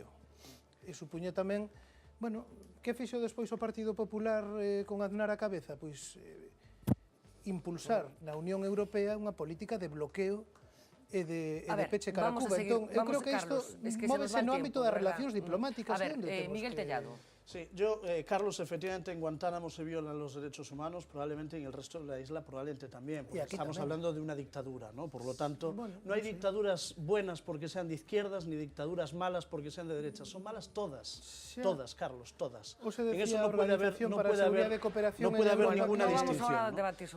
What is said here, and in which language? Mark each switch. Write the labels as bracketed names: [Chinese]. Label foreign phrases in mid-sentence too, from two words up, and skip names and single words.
[Galician] E supuña tamén, bueno, que fixo despois o Partido Popular con Aznar a cabeza? Pois impulsar na Unión Europea unha política de bloqueo e de peche cara a Cuba. Entón, eu creo que isto móvese no ámbito das relacións diplomáticas. A ver, Miguel Tellado. [Spanish] Sí, Carlos, efectivamente en Guantánamo se violan los derechos humanos, probablemente en el resto de la isla probablemente también, porque estamos hablando de una dictadura, ¿no? Por lo tanto, no hay dictaduras buenas porque sean de izquierdas, ni dictaduras malas porque sean de derechas, son malas todas, todas, Carlos, todas. En eso no puede haber ninguna distinción, ¿no?